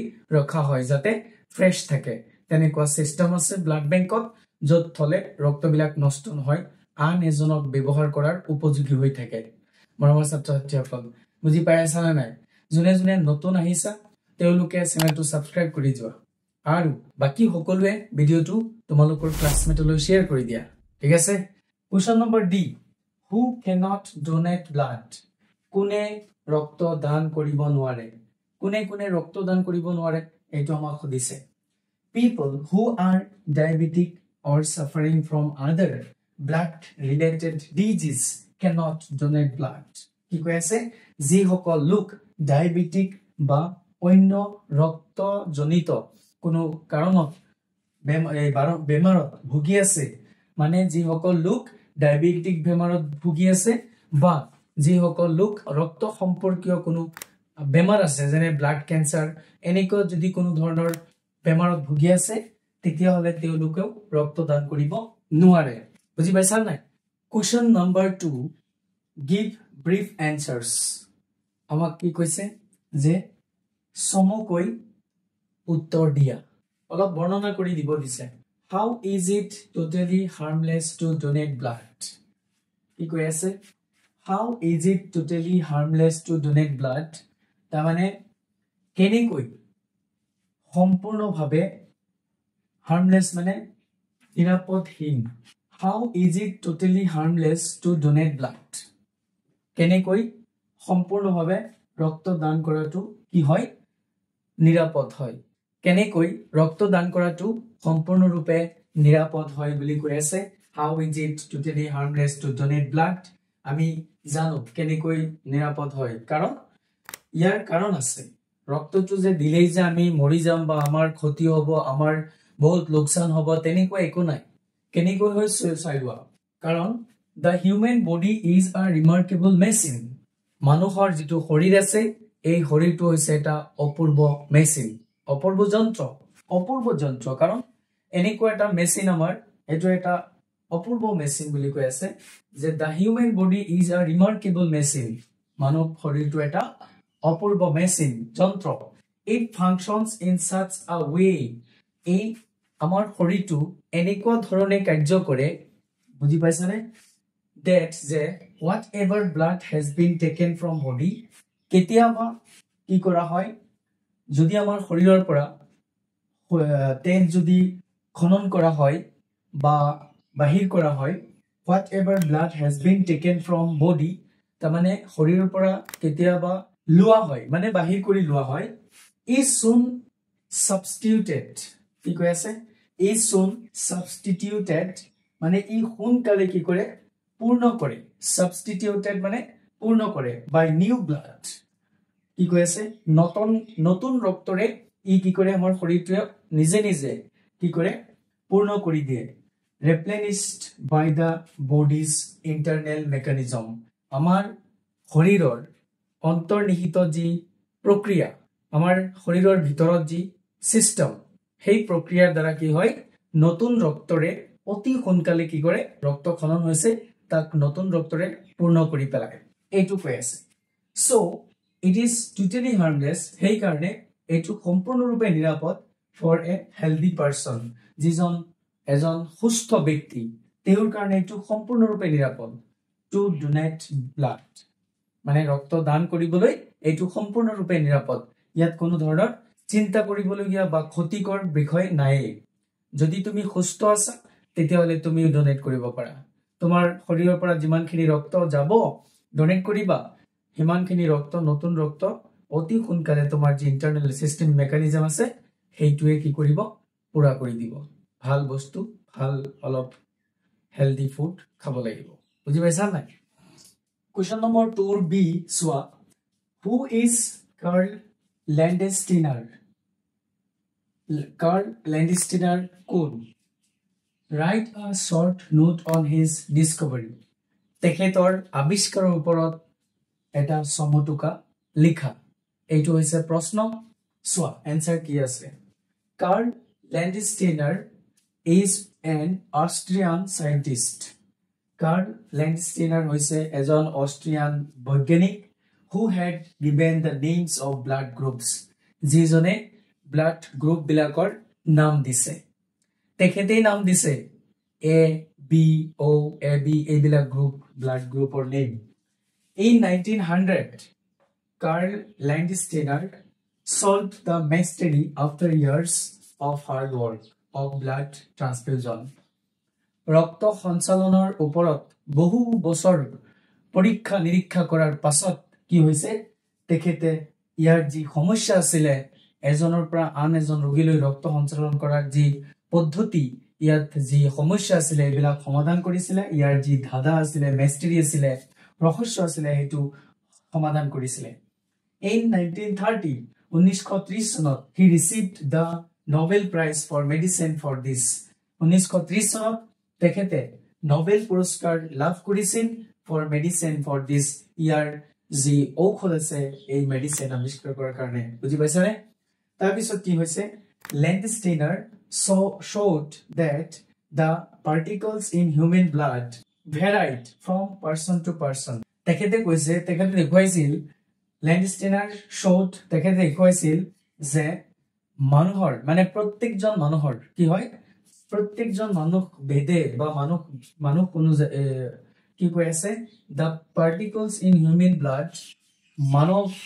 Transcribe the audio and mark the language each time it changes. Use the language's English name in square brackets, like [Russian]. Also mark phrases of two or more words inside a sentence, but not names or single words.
[Assamese] ৰখা হয় যাতে ফ্ৰেশ থাকে তেনেকুৱা সিস্টেম আছে [English] blood bankত [Assamese] যত থলে ৰক্তবিলাক নষ্ট নহয় আন এজনক ব্যৱহাৰ কৰাৰ উপযোগী হৈ থাকে মৰমৰ ছাত্ৰ-ছাত্ৰীসকল বুজি পাইছা না নাই জুনে জুনে নতুন আহিছা তেওঁলোকে [English] channelটো subscribe [Assamese] কৰি যোৱা আৰু বাকি সকলোৱে ভিডিওটো তোমালোকৰ [English] classmateলৈ share [Assamese] কৰি দিয়া ঠিক আছে [English] question number D who cannot donate blood [Assamese] কোনে ৰক্ত দান কৰিব নোৱাৰে কোনে ৰক্ত দান কৰিব নোৱাৰে এইটো আমাক সুধিছে [English] people who are diabetic or suffering from other blood related disease cannot donate blood [Assamese] কি কৈ আছে যি সকল লোক ডায়াবেটিক বা অন্য ৰক্ত জনিত কোনো কাৰণত বেমাৰত ভুগি আছে মানে যি সকল লোক ডায়াবেটিক বেমাৰত ভুগি আছে বা যি সকল লোক ৰক্ত সম্পৰ্কীয় কোনো বেমাৰ আছে যেনে [English] blood cancer [Assamese] এনেকুৱা যদি কোনো ধৰণৰ বেমাৰত ভুগি আছে তেতিয়া হলে তেওঁলোকেও ৰক্ত দান কৰিব নোৱাৰে বুজি পাইছা নাই [English] question number [Assamese] 2 [English] give brief answers [Assamese] আমাক কি কৈছে যে সমকৈ উত্তৰ দিয়া অলপ বৰ্ণনা কৰি দিব দিছে [English] how is it totally harmless to donate blood [Assamese] কি কৈ আছে [English] how is it totally harmless to donate blood [Assamese] তাৰ মানে কেনেকৈ সম্পূৰ্ণভাৱে harmless মানে নিৰাপদহীন [English] how is it totally harmless to donate blood [Assamese] কেনেকৈ সম্পূৰ্ণভাৱে ৰক্ত দান কৰাটো কি হয় নিৰাপদ হয় কেনেকৈ ৰক্ত দান কৰাটো সম্পূৰ্ণৰূপে নিৰাপদ হয় বুলি কৈ আছে [English] how is it totally harmless to donate blood [Assamese] আমি জানো কেনেকৈ নিৰাপদ হয় কাৰণ ইয়াৰ কাৰণ আছে ৰক্তটো যে দিলেই যে আমি মৰি যাম বা আমাৰ ক্ষতি হ'ব আমাৰ বহুত লোকসান হ'ব তেনেকুৱা একো নাই কেনেকৈ হয় চাইলোৱা কাৰণ [English] the human body is a remarkable machine [Assamese] মানুহৰ যেটো শৰীৰ আছে এই শৰীৰটো হৈছে এটা অপূৰ্ব মেচিন অপূৰ্ব যন্ত্ৰ কাৰণ এনেকুৱা এটা মেচিন আমাৰ এটো এটা অপূৰ্ব মেচিন বুলি কৈ আছে যে [English] the human body is a remarkable machine [Assamese] মানৱ শৰীৰটো এটা অপূৰ্ব মেচিন যন্ত্ৰ [English] it functions in such a way [Assamese] এই আমাৰ শৰীৰটো এনেকুৱা ধৰণে কাৰ্য কৰে বুজি পাইছানে that যে [English] whatever blood has been taken from body [Assamese] কেতিয়াবা কি কৰা হয় যদি আমাৰ শৰীৰৰ পৰা তেজ যদি খনন কৰা হয় বা বাহিৰ কৰা হয় [English] whatever blood has been taken from body [Assamese] তাৰ মানে শৰীৰৰ পৰা কেতিয়াবা লোৱা হয় মানে বাহিৰ কৰি লোৱা হয় [English] is soon substituted [Assamese] কি কৈ আছে [English] is soon substituted [Assamese] মানে ই সোনকালে কি কৰে পূৰ্ণ কৰে substituted মানে পূৰ্ণ কৰে [English] by new blood [Assamese] কি কৈ আছে নতুন ৰক্তৰে ই কি কৰে আমাৰ শৰীৰটোৱে নিজে কি কৰে পূৰ্ণ কৰি দিয়ে [English] replenished by the body's internal mechanism [Assamese] আমাৰ শৰীৰৰ অন্তৰ্নিহিত যি প্ৰক্ৰিয়া আমাৰ শৰীৰৰ ভিতৰত যি সিস্টেম সেই প্ৰক্ৰিয়াৰ দ্বাৰা কি হয় নতুন ৰক্তৰে অতি সোনকালে কি কৰে ৰক্ত খনন হৈছে তাক নতুন ৰক্তৰে পূৰ্ণ কৰি পেলায় এইটো কৈ আছে [English] so it is totally harmless [Assamese] সেই কাৰণে এইটো সম্পূৰ্ণৰূপে নিৰাপদ [English] for a healthy person [Assamese] যিজন এজন সুস্থ ব্যক্তি তেওঁৰ কাৰণে এইটো সম্পূৰ্ণৰূপে নিৰাপদ [English] to donate blood [Assamese] মানে ৰক্ত দান কৰিবলৈ এইটো সম্পূৰ্ণৰূপে নিৰাপদ ইয়াত কোনো ধৰণৰ চিন্তা কৰিবলগীয়া বা ক্ষতিকৰ বিষয় নাই যদি তুমি সুস্থ আছা তেতিয়া হলে তুমি ডোনেট কৰিব পাৰা তোমাৰ শৰীৰৰ পৰা যিমানখিনি ৰক্ত যাব ডোনেট কৰিবা হিমানখিনি ৰক্ত নতুন ৰক্ত অতি সোনকালে তোমাৰ যি [English] internal system mechanism [Assamese] আছে হেইটোৱে কি কৰিব পুৰা কৰি দিব ভাল বস্তু ভাল অলপ [English] healthy food [Assamese] খাব লাগিব বুজি পাইছা নাই [English] Question number 2B Swa who is Karl Landsteiner [Assamese] কোন [English] write a short note on his discovery. [Assamese] তেখেতৰ আৱিষ্কাৰৰ ওপৰত এটা সমতুকা লিখা এইটো হৈছে প্ৰশ্ন সোৱা এনসাৰ কি আছে কাৰ্ল ল্যান্ডষ্টেইনাৰ [English] is an Austrian scientist. [Assamese] Karl Landsteiner hoise ejon Austrian boigyanik [English] who had given the names of blood groups. [Assamese] যিজনে [English] blood group [Assamese] বিলাকৰ নাম দিছে. তেখেতে নাম দিছে A, B, O, AB এইবিলাক group [English] blood group [Assamese] ৰ নাম. [English] In 1900, Karl Landsteiner solved the mystery after years of hard work of blood transfusion. [Assamese] ৰক্ত সঞ্চালনৰ ওপৰত বহু বছৰ পৰীক্ষা নিৰীক্ষা কৰাৰ পাছত কি হৈছে তেখেতে ইয়াৰ যি সমস্যা আছিল এজনৰ পৰা আন এজন ৰোগীলৈ ৰক্ত সঞ্চালন কৰাৰ যি পদ্ধতি ইয়াত যি সমস্যা আছিল এবিলাক সমাধান কৰিছিল ইয়াৰ যি ধাঁধা আছিল মিষ্টেৰি আছিল ৰহস্য আছিল হেতু সমাধান কৰিছিল in [English] 1930 চনত he received the Nobel Prize for Medicine for this 1930 [Assamese] চনত তেখেতে নোবেল পুৰস্কাৰ লাভ কৰিছিল [English] for medicine for this [Assamese] ইয়াৰ যি ঔষধ আছে এই মেডিসিন আৱিষ্কাৰ কৰাৰ কাৰণে বুজি পাইছানে তাৰ পিছত কি হৈছে ল্যান্ডষ্টেইনাৰ [English] showed that the particles in human blood varied from person to person [Assamese] তেখেতে কৈছে তেখেতে দেখুৱাইছিল ল্যান্ডষ্টেইনাৰ showed তেখেতে দেখুৱাইছিল যে মানুহৰ মানে প্ৰত্যেকজন মানুহৰ কি হয় প্ৰত্যেকজন মানুহ ভেদে বা মানুহ কোনো কি কৈ আছে [English] the particles in human blood [Assamese] মানৱ